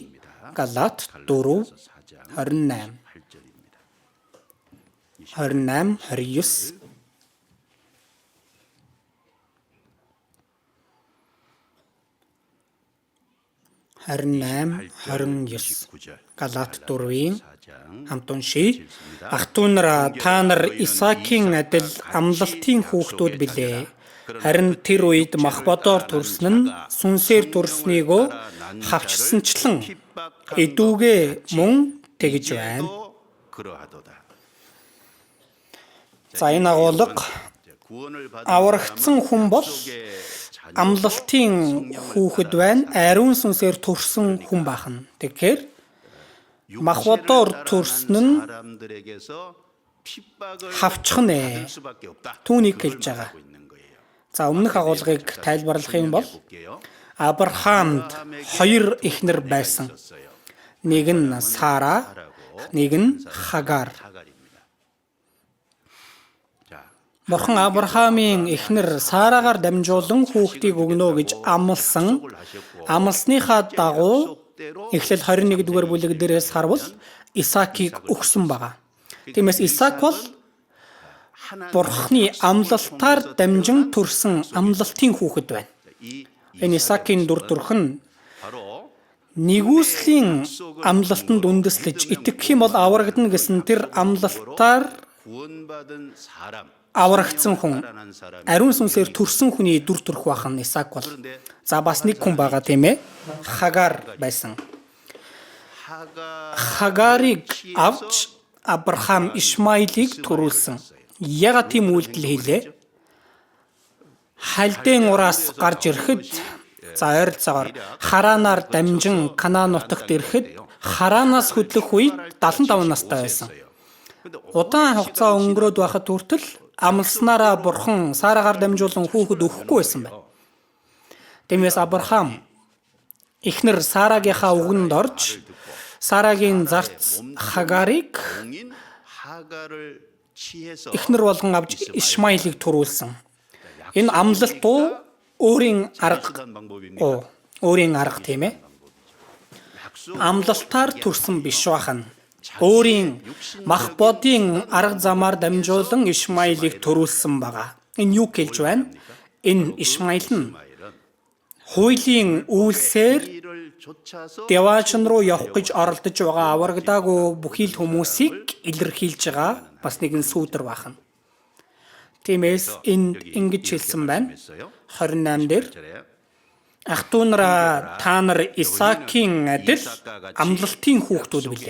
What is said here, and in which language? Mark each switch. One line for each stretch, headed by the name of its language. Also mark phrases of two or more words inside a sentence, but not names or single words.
Mongolian: Галаат 4:28. 29 28-29 Галаат 4-ийн хамт уншия. Ах トゥ нар та нар Исаакийн адил амлалтын хүүхдүүд билээ. Харин тэр үед мах бодоор төрсөн нь сүнсээр төрснийгөө хавчсанчлан эдүүгээ мөн тэгж байна.
Korean: 이제도 그러하도다.
Mongolian: За энэ агуулга
Korean: 구원을 받은
Mongolian: аврагдсан хүн бол
Korean: 속에 자녀
Mongolian: амлалтын хүүхэд байна. Ариун сүнсээр төрсөн хүн бахан. Тэгэхээр махбодоор төрсөн нь
Korean: 사람들에게서 핍박을
Mongolian: хавчих нэ.
Korean: 받을 수밖에 없다.
Mongolian: Түүнийг
Korean: 그걸
Mongolian: хэлж байгаа.
Korean: 말하고 있는 거예요.
Mongolian: За өмнөх агуулгыг тайлбарлах юм бол
Korean: 볼게요.
Mongolian: Авраамд хоёр эхнэр байсан.
Korean: 있었어요.
Mongolian: Нэг нь Сара, нэг нь Хагар.
Korean: 하갈입니다. 자,
Mongolian: Бурхан Авраамийн эхнэр Сарагаар дамжуулан хүүхдийг өгнө гэж амласан. Амлсныхаа дагуу Эхлэл 21-р бүлэг дээрээс харвал Исаакийг өгсөн байгаа. Тиймээс Исаак бол Бурханы амлалтаар дамжин төрсэн амлалтын хүүхэд байна.
Korean: 이
Mongolian: Энэ Исаакийн дүр төрх нь
Korean: 바로
Mongolian: нэгүслийн амлалтанд үндэслэж итгэх юм бол аврагдана гэсэн тэр амлалтаар
Korean: 구원받은 사람,
Mongolian: аврагдсан хүн,
Korean: 살아난 사람.
Mongolian: ариун сүнсээр төрсэн хүний дүр төрх бахан Исаак бол. За бас нэг хүн байгаа тийм ээ. Хагар байсан. Хагарыг авч Авраам Ишмаилыг төрүүлсэн. Ягаад тийм үйлдэл хийлээ? Халдын ураас гарч ирэхэд за ойролцоогоор Харанаар дамжин Канаан нутагт ирэхэд Харанаас хөдлөх үед 75 настай байсан. Удаан хугацаа өнгөрөөд байхад хүртэл амлснараа Бурхан Сарагаар дамжуулан хүүхэд өгөхгүй байсан байна. Тиймээс Авраам эхнэр Сарагийнхаа үгэнд орж Сарагийн зарц Хагарыг
Korean: 공인 하갈을 취해서
Mongolian: эхнэр болгон авч Ишмаилыг төрүүлсэн. Энэ амлалт уу өөрийн арга
Korean: 한 방법입니다.
Mongolian: өөрийн арга тийм ээ. Амлалтаар төрсөн биш бахан. Өөрийн мах бодийн арга замаар дамжуулан Ишмаилыг төрүүлсэн байгаа. Энэ юу хэлж байна? Энэ Ишмаил нь хуулийн үйлсээр
Korean: 이를 좇아서
Mongolian: Деваачн руу явах гэж оролдож байгаа аврагдаагүй бүхий л хүмүүсийг илэрхийлж байгаа бас нэгэн сүүдэр бахан. Тиймээс энд ингэж хэлсэн байна. 28 дээр ах トゥ нараа та нар Исаакийн адил амлалтын хүүхдүүд билээ.